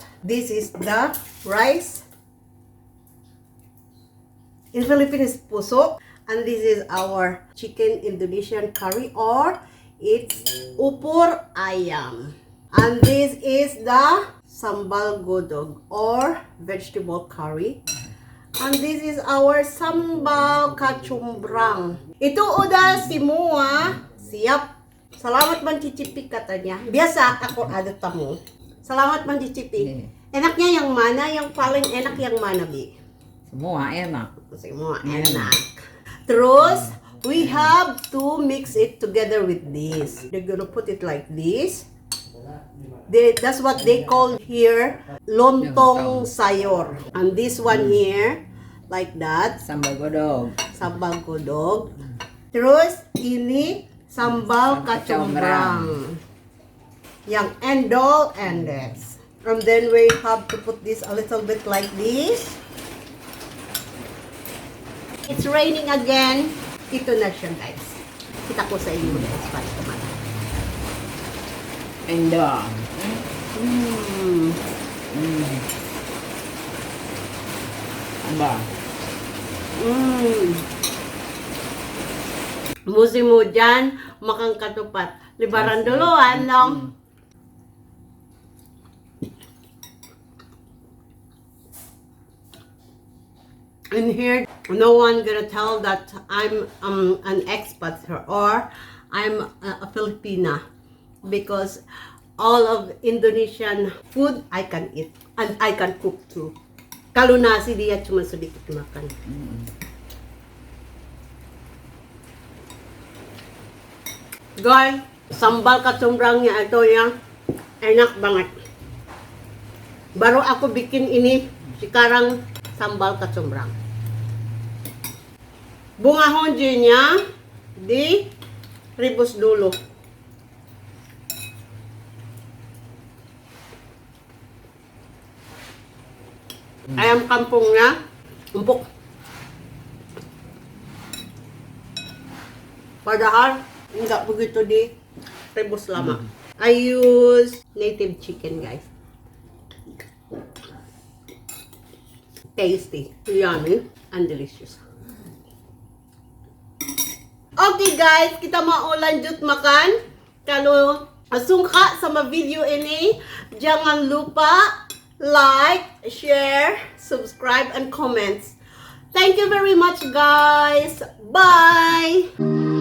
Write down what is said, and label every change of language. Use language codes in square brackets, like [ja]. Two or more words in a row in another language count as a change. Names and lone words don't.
[en] This is the rice. In Filipino Pusô. And this is our chicken Indonesian curry, or it's upur ayam. And this is the sambal godog or vegetable curry. And this is our sambal kacumbrang. [id] Ito udah semua siap. Salamat man cicipi katanya. Biasa ako ada tamu. Salamat man cicipi. Enaknya yang mana? Yang paling enak yang mana, Bi? Semua enak. Semua enak. Terus, [en] we have to mix it together with this. They're gonna put it like this. That's what they call here, lontong sayur. And this one here, like that. [id] Sambal godog. Sambal godog. Terus, ini sambal kacombrang. Yang endol endes. [en] And then we have to put this a little bit like this. It's raining again. [tl] Ito na siya, guys. Kita ko sa inyo, guys. Para kumana. [en] And Aba. [id] Musim hujan, makan ketupat. Libaran duluan dong. [en] In here, no one gonna tell that I'm an expat or I'm a Filipina, because all of Indonesian food I can eat and I can cook too. [id] Kalau nasi dia cuma sedikit makan. Guys, sambal kacombrangnya ito yang enak banget. Baru aku bikin ini sekarang sambal kacombrang. Bunga honjinya di rebus dulu. Ayam kampungnya empuk. Padahal enggak begitu di rebus lama. [en] I use native chicken, guys. Tasty, yummy, and delicious. Okay guys, [id] kita mau lanjut makan. Kalau suka sama video ini, jangan lupa [en] like, share, subscribe, and comments. Thank you very much guys. Bye!